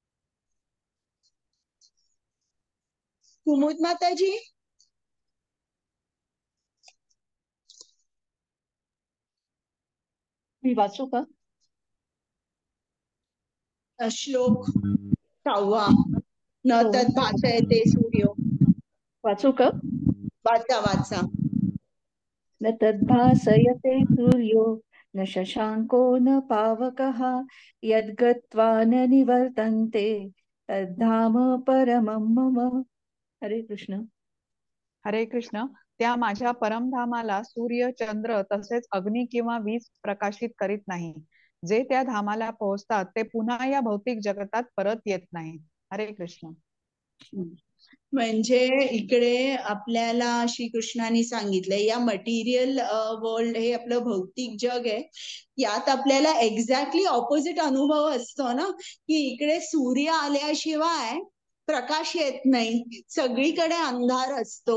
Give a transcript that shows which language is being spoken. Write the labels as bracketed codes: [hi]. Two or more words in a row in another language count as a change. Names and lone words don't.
[mr] कुमुद माताजी, मी वाचू का? श्लोक 6 न हो. [sa] तद्भासयते सूर्यो. [mr] वाचू का? वाचा वाचा. [sa] न तद्भासयते सूर्यो न शशांको न पावकः यद्गत्वा न निवर्तन्ते तद्धाम परमं मम. [mr] हरे कृष्ण. हरे कृष्ण. त्या माझ्या परमधामाला सूर्य, चंद्र तसेच अग्नी किंवा वीज प्रकाशित करीत नाही. जे त्या धामाला पोहोचतात ते पुन्हा या भौतिक जगतात परत येत नाही. हरे कृष्ण. म्हणजे इकडे आपल्याला श्रीकृष्णाने सांगितलंय या [en] material world [mr] हे आपलं भौतिक जग आहे, यात आपल्याला [en] exactly opposite [mr] अनुभव असतो ना, की इकडे सूर्य आल्याशिवाय प्रकाश येत नाही, सगळीकडे अंधार असतो.